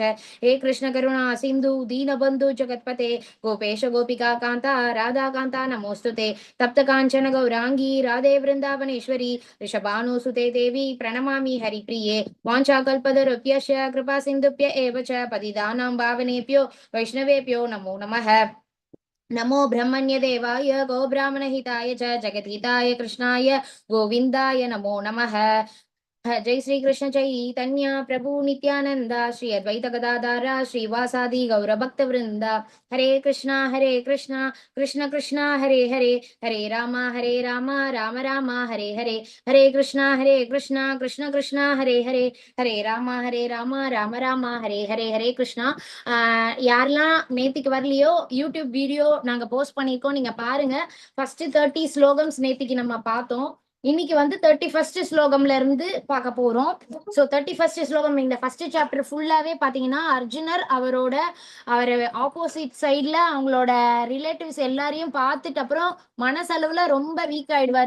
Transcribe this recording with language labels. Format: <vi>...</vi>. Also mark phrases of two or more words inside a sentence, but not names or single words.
<sa>हे कृष्ण करुणा सिन्धु दीनबन्धु जगत्पते गोपेश गोपिका कान्ता राधा कान्ता नमोऽस्तु ते. तप्त काञ्चन गौराङ्गि राधे वृन्दावनेश्वरि वृषभानुसुते देवि प्रणमामि हरिप्रिये. वाञ्छा कल्पतरुभ्यश्च कृपा सिन्धुभ्य एव च पतितानां पावनेभ्यो वैष्णवेभ्यो नमो नमः. नमो ब्रह्मण्यदेवाय गो ब्राह्मणहिताय च जगद्हिताय कृष्णाय गोविन्दाय नमो नमः. जय श्री कृष्ण चैतन्य प्रभु नित्यानंद श्री अद्वैत गदाधारा श्रीवासादि गौर भक्त वृंद. हरे कृष्णा कृष्ण कृष्णा हरे हरे, हरे राम राम राम हरे हरे. हरे कृष्णा कृष्ण कृष्णा हरे हरे, हरे राम राम राम हरे हरे. हरे कृष्णा.</sa> <ta>யாரெல்லாம் நேத்திக்கு வரலையோ</ta> <en>YouTube video</en> <ta>நாங்க போஸ்ட் பண்ணிருக்கோம், நீங்க பாருங்க. ஃபர்ஸ்ட் 30 ஸ்லோகம்ஸ் நேத்திக்கு நம்ம பார்த்தோம். இன்னைக்கு வந்து 31st ஸ்லோகம்ல இருந்து பார்க்க போறோம். ஸோ 31st ஸ்லோகம் இந்த</ta> <en>first chapter</en> <ta>ஃபுல்லாவே பாத்தீங்கன்னா அர்ஜுனர் அவர்</ta> <en>opposite side</en> <ta>அவங்களோட ரிலேட்டிவ்ஸ் எல்லாரையும் பார்த்துட்டு அப்புறம் மனசளவுல ரொம்ப வீக் ஆயிடுவாரு.</ta>